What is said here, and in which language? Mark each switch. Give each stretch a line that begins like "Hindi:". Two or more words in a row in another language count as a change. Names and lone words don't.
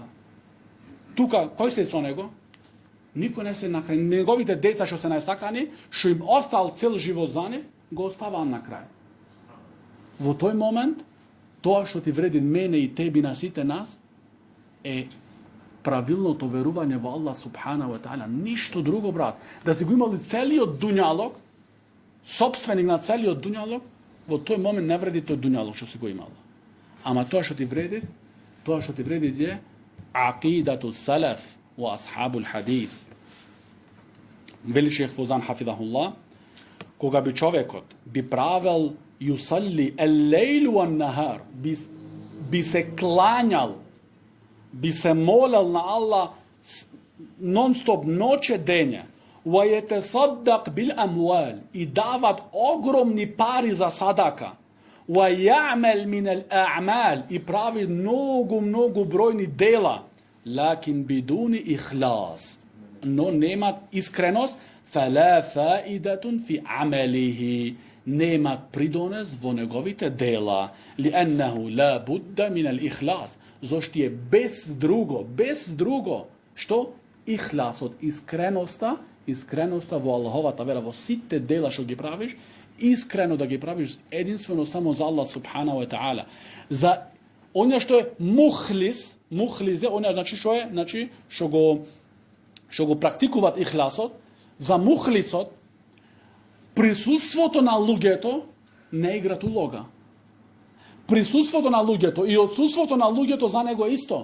Macedonian: Тука, кој се со него? Никој не се накрај. Неговите деца што се најстакани, што им остал цел живот за нив, го оставаа на крај. Во тој момент, тоа што ти вреди мене и теби на сите нас, е правилното верување во Аллах
Arabic: سبحانه وتعالى.
Macedonian: Ништо друго, брат. Да си го имали целиот дуњалог, собственик на целиот дуњалог, во тој момент не вреди тој дуњалог што си го имала. Ама тоа што ти вреди е
Arabic: عقيدة السلف وأصحاب الحديث.
Macedonian: Вели шех Фаузан хафидахуллах, кога би човекот би правел
Arabic: يصلي الليل والنهار,
Macedonian: би се клањал, би се молел на Аллах нон-стоп, ноќе дење,
Arabic: ويتصدق بالأموال,
Macedonian: и дават огромни пари за садака,
Arabic: ويعمل من الأعمال,
Macedonian: и прави многу бројни дела,
Arabic: لكن بدون إخلاص,
Macedonian: но немат искреност,
Arabic: فلا فائدة في عمله,
Macedonian: немат придонес во неговите дела,
Arabic: لأنه لا بد من الإخلاص,
Macedonian: зашто е без друго, што ихласот, искреноста во Аллаховата вера, во сите дела што ги правиш, искрено да ги правиш единствено само за Аллах
Arabic: سبحانه وتعالى.
Macedonian: За оня што е мухлис е оня, значи што е, значи што го практикуваат ихласот, за мухлисот присуството на луѓето не играт улога. Присуството на луѓето и отсуството на луѓето за него е исто.